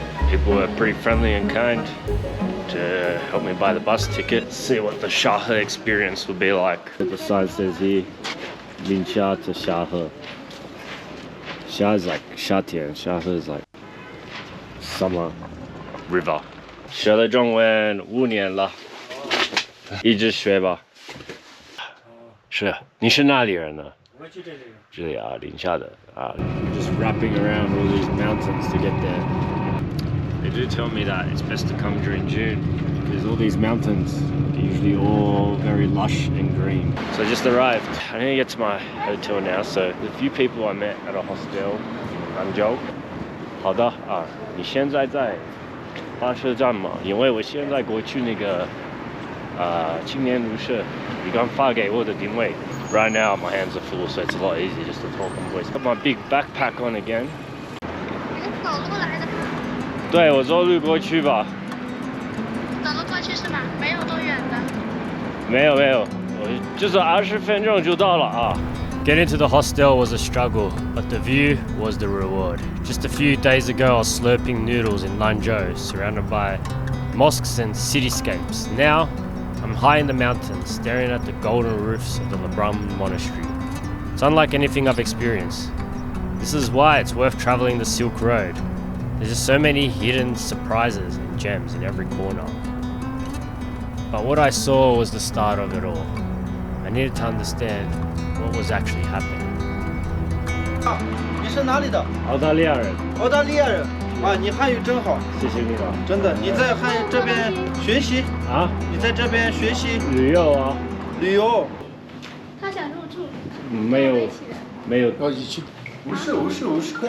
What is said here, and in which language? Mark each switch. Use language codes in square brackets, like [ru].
[en] People were pretty friendly and kind to help me buy the bus ticket. See what the Xiahe experience will be like. The sign says here, Linsha to Xiahe. Xiahe is like Shatian, Xiahe is like summer river. [zh] 学了中文5年了，一直学吧。是，你是哪里人呢？我去这里。这里啊，宁夏的啊。 [en] Just wrapping around all these mountains to get there. They do tell me that it's best to come during June because all these mountains are usually all very lush and green. So I just arrived. I need to get to my hotel now. So the few people I met at a hostel in Lanzhou. [zh] 好的啊，你现在在巴士站吗？因为我现在过去那个青年旅社，你刚发给我的定位。 [en] Right now my hands are full, so it's a lot easier just to talk on voice. Got my big backpack on again. [zh] 你走路来的？对，我走路过去吧。走路过去是吧？没有多远的。没有，我就是20分钟就到了啊。 [en] Getting to the hostel was a struggle, but the view was the reward. Just a few days ago, I was slurping noodles in Lanzhou, surrounded by mosques and cityscapes. Now, I'm high in the mountains, staring at the golden roofs of the Labrang Monastery. It's unlike anything I've experienced. This is why it's worth traveling the Silk Road. There's just so many hidden surprises and gems in every corner. But what I saw was the start of it all. I needed to understand what was actually happening. [zh] 你是哪里的？澳大利亚人。澳大利亚人啊，你汉语真好，谢谢你了。真的。你在这边学习啊？你在这边学习旅游啊？旅游。他想入住。没有。要一起50块。